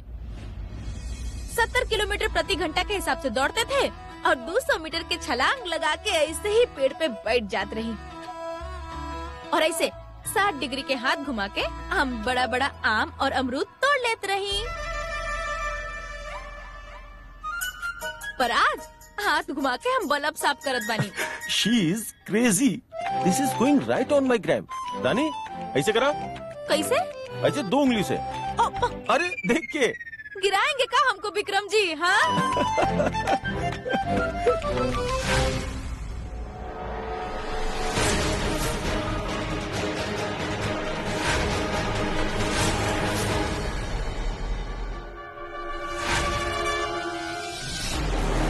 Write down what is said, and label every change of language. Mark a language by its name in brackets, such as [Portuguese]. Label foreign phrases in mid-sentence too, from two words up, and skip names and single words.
[Bhojpuri] 70 किलोमीटर प्रति घंटा के हिसाब से दौड़ते थे और 200 मीटर के छलांग लगा के ऐसे ही पेड़ पे बैठ जात रही। और ऐसे 60 डिग्री के हाथ घुमा के हम बड़ा बड़ा आम और अमरूद तोड़ लेते रही। पर आज हाथ घुमा के हम बल्ब साफ करत बानी। [English] She is crazy. This is going right on my gram. [Bhojpuri] रानी, ऐसे करा? कैसे? ऐसे 2 उंगली से। अरे देख के गिराएंगे का हमको विक्रम जी? हाँ रानी